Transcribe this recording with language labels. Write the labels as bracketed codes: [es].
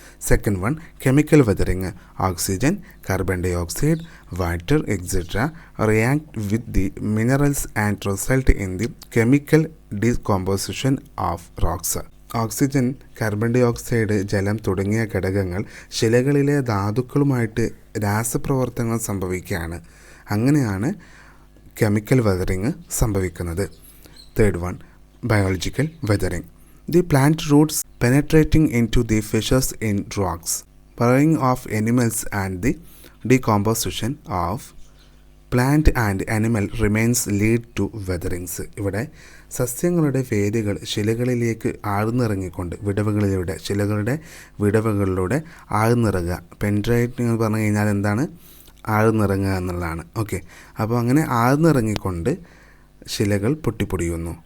[en] Second one, chemical weathering. Oxygen, carbon dioxide, water etcetera react with the minerals and result in the chemical decomposition of rocks. [ml] Oxygen, carbon dye oxide, ജലം തുടങ്ങിയ ഘടകങ്ങൾ ശിലകളിലെ ധാതുക്കളുമായിട്ട് രാസപ്രവർത്തനങ്ങൾ സംഭവിക്കുകയാണ്. അങ്ങനെയാണ് chemical weathering സംഭവിക്കുന്നത്. [en] Third one, biological weathering. The plant roots penetrating into the fissures in rocks, burrowing of animals and the decomposition of plant and animal remains lead to weatherings. [ml] ഇവിടെ സസ്യങ്ങളുടെ വേരുകൾ ശിലകളിലേക്ക് ആഴ്ന്നിറങ്ങിക്കൊണ്ട് ശിലകളുടെ വിടവുകളിലൂടെ ആഴ്ന്നിറങ്ങുക. Penetrate എന്ന് പറഞ്ഞു കഴിഞ്ഞാൽ എന്താണ്? ആഴ്ന്നിറങ്ങുക എന്നുള്ളതാണ്. Okay, അപ്പോൾ അങ്ങനെ ആഴ്ന്നിറങ്ങിക്കൊണ്ട് ശിലകൾ പൊട്ടിപ്പൊടിയുന്നു.